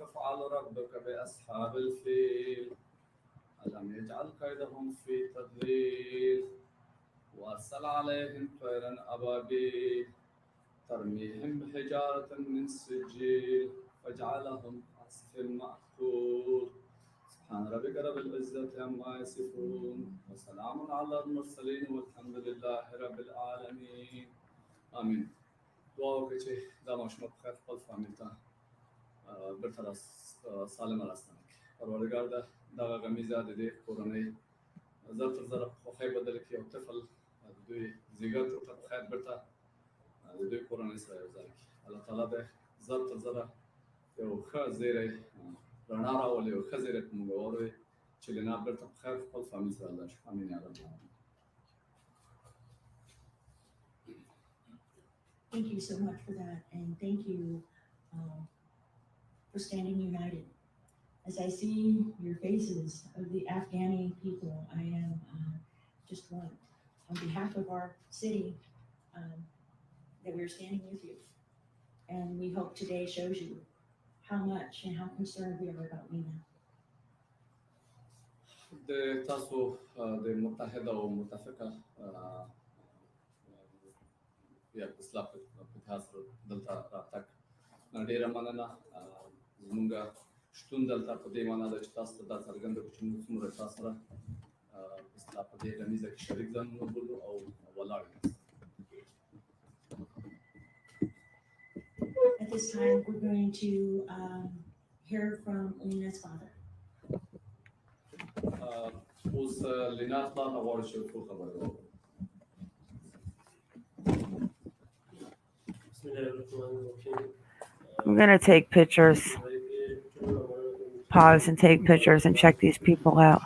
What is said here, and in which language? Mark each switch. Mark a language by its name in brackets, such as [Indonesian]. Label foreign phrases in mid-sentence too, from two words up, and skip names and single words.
[Arabic] فعل ربك بأصحاب الفيل ألم يجعل كيدهم في تضليل وأرسل عليهم طيرا أبابيل ترميهم بحجارة من سجيل فجعلهم عصف مأكول سبحان ربك رب العزة عما يصفون وسلام على المرسلين والحمد لله رب العالمين آمين. [Pashto] دعا وکړئ چې دا ماشوم په خیر خپل فامیل ته بیرته سالمه راستنه کړي. پروردګار دغه غمیزه د دې کورنۍ زر تر زره په خوښۍ بدل کړي او طفل د دوی زیږه ته په خیر بیرته د دوی کورنۍ سره یو ځای کړي. الله تعالی د زر تر زره یو ښه زیری رڼا راولي او ښه زیری په موږ واروي چې لینا بیرته په خیر خپل فامیل سره لاړ شي. [Arabic] امین یا رب العالمین. [English] Thank you so much for that, and thank you for standing united. As I see your faces of the Afghani people, I am just one. On behalf of our city, that we're standing with you. And we hope today shows you how much and how concerned we are about Lena. [Pashto] د تاسو د متحده او متفقه یا اصلاح په اتحاد سره دلته راتګ ډېره مننه. زموږ شتون دلته په دې معنا ده چې تاسو ته دا څرګنده کړو چې موږ څومره تاسو سره اصلاح په دې غمیزه کې شریک ځانونه بولو او ولاړ یو. [English] At this time, we're going to hear from Lena's father. [Pashto] اوس لینا پلار غواړي چې څه خبره وکړي. [English] I'm going to take pictures. Pause and take pictures and check these people out.